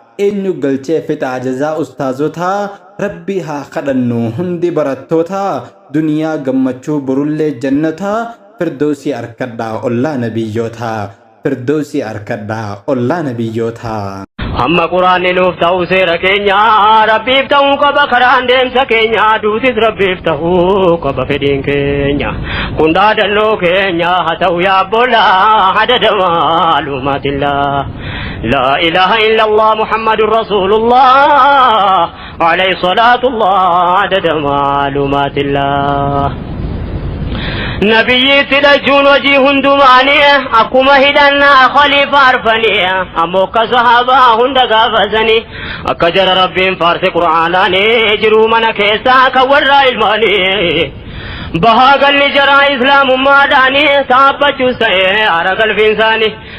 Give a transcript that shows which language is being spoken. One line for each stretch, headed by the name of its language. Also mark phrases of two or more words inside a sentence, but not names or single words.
Oromo: Eenyu galchee fixaa jazaa ustaazotaa, Rabbii haa kadhannu hundi barattootaa, duniyaa gammachuu borullee jannataa, Firdawsii arkadhaa ollaa nabiyyootaa, Firdawsii arkadhaa ollaa nabiyyootaa. Amma Quraanni nuuf ta'u seera keenya, Rabbiif ta'uu qaba karaan deemsa keenya, duutis Rabbiif ta'uu qaba fedhiin keenya. Kun dhaadannoo keenya, haa ta'u yaa abboolaa, adada maalumaatillaa.
Arabic: لا إله إلا الله محمد رسول الله عليه الصلاة الله عدد معلومات الله.
Oromo: Nabiyyiitti dhachuun hojii hundumaanii, akkuma hidhannaa khalifa arfanii, ammoo akka sahaabaa hunda gaafasanii, akka jara Rabbiin faarse Qur'aanaanii, jiruu mana keessaa kan warra ilmaanii. Bahaa galli jaraa islaamummaadhaanii, saabbachuus ta'ee, aara galfiinsaanii.